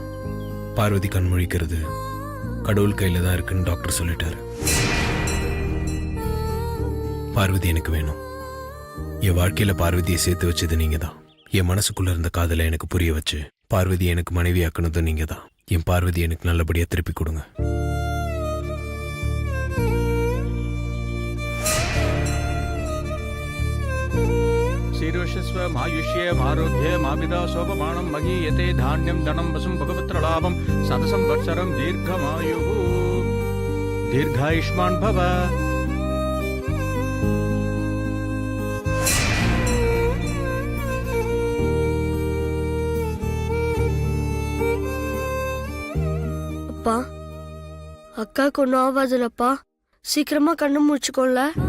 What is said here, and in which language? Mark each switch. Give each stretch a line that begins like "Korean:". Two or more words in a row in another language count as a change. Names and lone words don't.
Tamil: பார்வதி கண் முழிக்கிறது கடவுள் கையில தான் இருக்குன்னு டாக்டர் சொல்லிட்டாரு. பார்வதி எனக்கு வேணும். என் வாழ்க்கையில பார்வதியை சேர்த்து வச்சது நீங்க தான். என் மனசுக்குள்ள இருந்த காதலை எனக்கு புரிய வச்சு பார்வதி எனக்கு மனைவி ஆக்குனதும் நீங்க தான். என் பார்வதி எனக்கு நல்லபடியா திருப்பி கொடுங்க.
Sanskrit: शीर्षस्व मायुष्ये आरोग्ये मापिता शोभमाणं महीयते धान्यं धनं वसुं भगवत्रलाभं शतसं वत्सरं दीर्घमायुः दीर्घायुष्मान् भव.
Tamil: அப்பா அக்காவுக்கு ஒன்றும் ஆகாதுல்லப்பா, சீக்கிரமா கண்ணு முடிச்சுக்கோல.